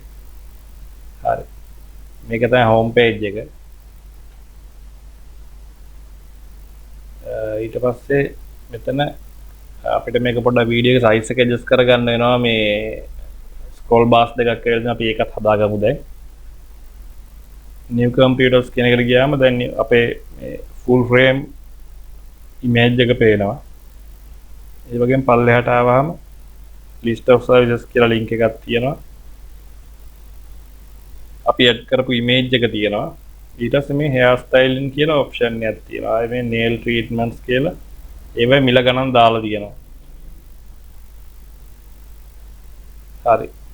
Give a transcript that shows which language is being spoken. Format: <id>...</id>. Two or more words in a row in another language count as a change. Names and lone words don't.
<si>හරි. මේක තමයි</si> <en>home page</en> <si>එක. ඊට පස්සේ මෙතන අපිට මේක පොඩ්ඩක් වීඩියෝ එක සයිස් එක ඇඩ්ජස්ට් කරගන්න වෙනවා. මේ</si> <en>scroll bars</en> <si>දෙකක් කියලා අපි ඒකත් හදාගමු දැන්.</si> <en>new computers</en> <si>කියන එකට ගියාම දැන් අපේ මේ</si> <en>full frame image</en> <si>එක පේනවා. ඒ වගේම පල්ලෙහාට ආවම</si> <en>list of services</en> <si>කියලා link එකක් තියෙනවා. අපි add කරපු image එක තියෙනවා. ඊට පස්සේ මේ</si> <en>hair styling</en> <si>කියලා option එකක් තියෙනවා. ආයේ මේ</si> <en>nail treatments</en> <si>කියලා ඒවයි මිල ගණන් දාලා තියෙනවා. හරි.</si>